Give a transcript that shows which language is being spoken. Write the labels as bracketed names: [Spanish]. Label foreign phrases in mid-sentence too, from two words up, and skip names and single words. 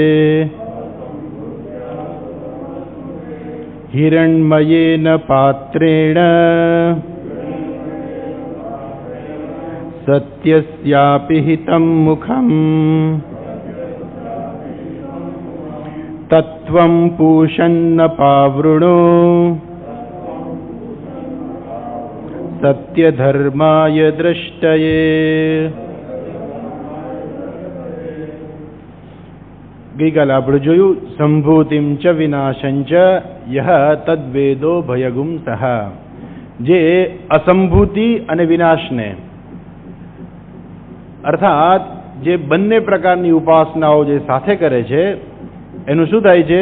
[Sanskrit] हिरण्मयेन पात्रेण सत्यस्यापि हितं मुखम् तत्त्वं पूषन्न पावृणो सत्यधर्माय दृष्टये। [Gujarati] ગઈકાલે આપણે જોયું [Sanskrit] संभूतिम च विनाशं च यह तद्वेदो भयगुम सह, [Gujarati] જે અસંભૂતિ અને વિનાશને અર્થાત જે બંને પ્રકારની ઉપાસનાઓ જે સાથે કરે છે એનું શું થાય છે?